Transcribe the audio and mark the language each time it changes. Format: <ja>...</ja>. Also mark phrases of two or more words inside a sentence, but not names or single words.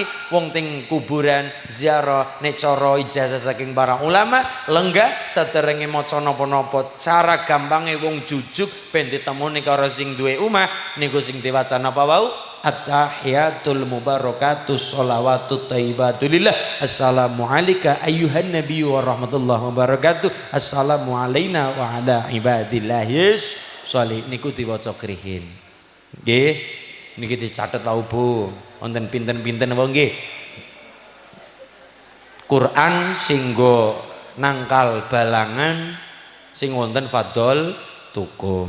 <jv>Wong ting kuburan ziarah nek cara ijazah saking para ulama lenggah saderenge maca napa-napa. Cara gampange wong jujuk ben ditemoni karo sing duwe omah niku sing diwaca napa wau?</jv> <ar>التحيات المباركات الصلوات الطيبات لله. السلام عليك أيها النبي ورحمة الله وبركاته. السلام علينا وعلى عباد الله الصالح.</ar> <jv>Niku diwaca krihin. Nggih, niki dicatet tau Bu. Wonten pinten-pinten apa nggih? Quran sing nggo nangkal balangan sing wonten fadhol tukum.</jv>